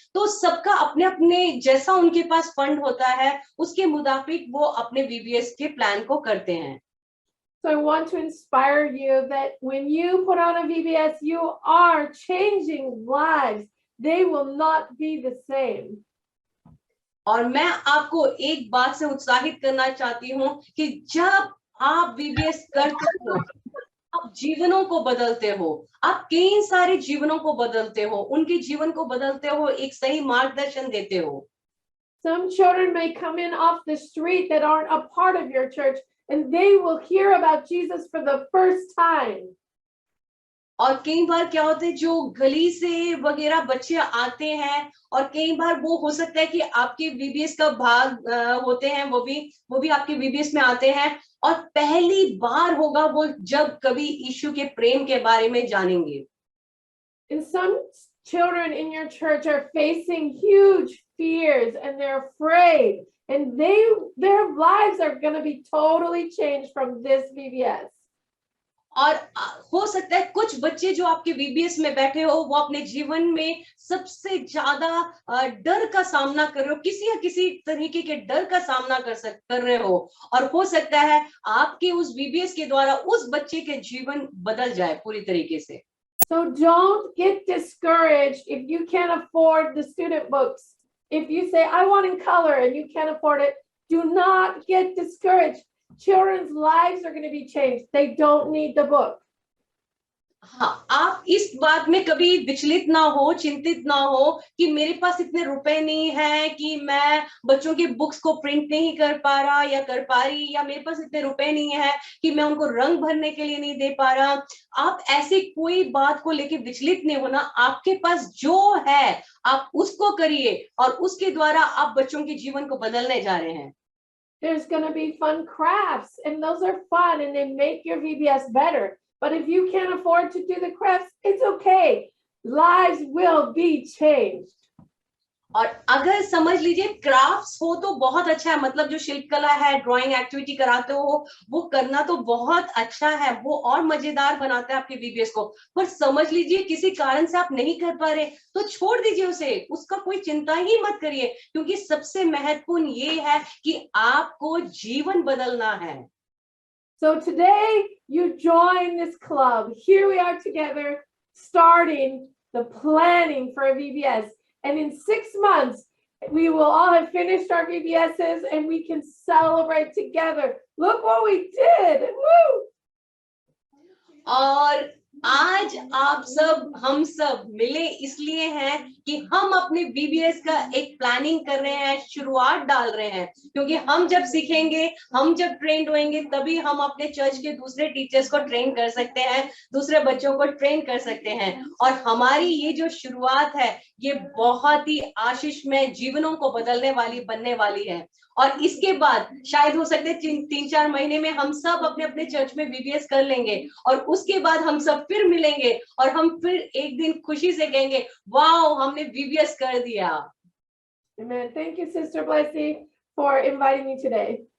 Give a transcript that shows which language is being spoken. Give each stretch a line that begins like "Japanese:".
Hindi: तो सबका अपने अपने जैसा उनके पास फंड होता है उसके मुताबिक वो अपने VBS के प्लान को करते हैं।
English: So I want to inspire you that when you put on a VBS, you are changing lives. They will not be the same.
Hindi: और मैं आपको एक बात से उत्साहित करना चाहती हूँ कि जब आप VBS करते हो आप जीवनों को बदलते हो, आप कई सारे जीवनों को बदलते हो, उनके जीवन को बदलते हो, एक सही मार्गदर्शन देते हो।
English: Some children may come in off the street that aren't a part of your church, and they will hear about Jesus for the first time.
Hindi: और कई बार क्या होता है, जो गली से वगैरह बच्चे आते हैं, और कई बार वो हो सकता है कि आपके VBS का भाग होते हैं, वो भी आपके VBS में आते हैं, और पहली बार होगा वो जब कभी यीशु के प्रेम के बारे में जानेंगे।
English: And some children in your church are facing huge fears and they're afraid, and their lives are going to be totally changed from this VBS.
Hindi: और हो सकता है कुछ बच्चे जो आपके VBS में बैठे हो, वो अपने जीवन में सबसे ज्यादा डर का सामना कर रहे हो, किसी या किसी तरीके के डर का सामना कर रहे हो, और हो सकता है आपके उस VBS के द्वारा उस बच्चे के जीवन बदल जाए पूरी तरीके से।
English: So don't get discouraged if you can't afford the student books. If you say, I want in color, and you can't afford it, do not get discouraged. Children's lives are going to be changed. They don't need the book.
Hindi: हाँ, आप इस बात में कभी विचलित ना हो, चिंतित ना हो कि मेरे पास इतने रुपए नहीं है कि मैं बच्चों की बुक्स को प्रिंट नहीं कर पा रहा या कर पा रही, या मेरे पास इतने रुपए नहीं है कि मैं उनको रंग भरने के लिए नहीं दे पा रहा। आप ऐसे कोई बात को लेके विचलित नहीं होना। आपके पास जो है आप उसको करिए, और उसके द्वारा आप बच्चों के जीवन को बदलने जा रहे हैं।
English: There's going to be fun crafts, and those are fun, and they make your VBS better. But if you can't afford to do the crafts, it's okay. Lives will be changed.
Hindi: और अगर समझ लीजिए crafts हो तो बहुत अच्छा है, मतलब जो शिल्पकला है, ड्राइंग एक्टिविटी कराते हो, वो करना तो बहुत अच्छा है, वो और मजेदार बनाता है आपके VBS को। पर समझ लीजिए किसी कारण से आप नहीं कर पा रहे, तो छोड़ दीजिए उसे, उसका कोई चिंता ही मत करिए, क्योंकि सबसे महत्वपूर्ण ये है कि आपको जीवन बदलना है।
English: So today you join this club. Here we are together, starting the planning for a VBS. And in 6 months, we will all have finished our VBSs, and we can celebrate together. Look what we did! Woo!
Hindi: और आज आप सब, हम सब मिले इसलिए हैं कि हम अपने VBS का एक प्लानिंग कर रहे हैं, शुरुआत डाल रहे हैं, क्योंकि हम जब सीखेंगे, हम जब ट्रेंड होंगे, तभी हम अपने चर्च के दूसरे टीचर्स को ट्रेन कर सकते हैं, दूसरे बच्चों को ट्रेन कर सकते हैं। और हमारी ये जो शुरुआत है, ये बहुत ही आशीषमय, जीवनों को बदलने वाली बनने वाली है। और इसके बाद शायद हो सकते 3-4 महीने में हम सब अपने अपने चर्च में VBS कर लेंगे, और उसके बाद हम सब फिर मिलेंगे, और हम फिर एक दिन खुशी से कहेंगे, वाओ, हमने VBS कर दिया।
English: Amen. Thank you, Sister Blessy, for inviting me today.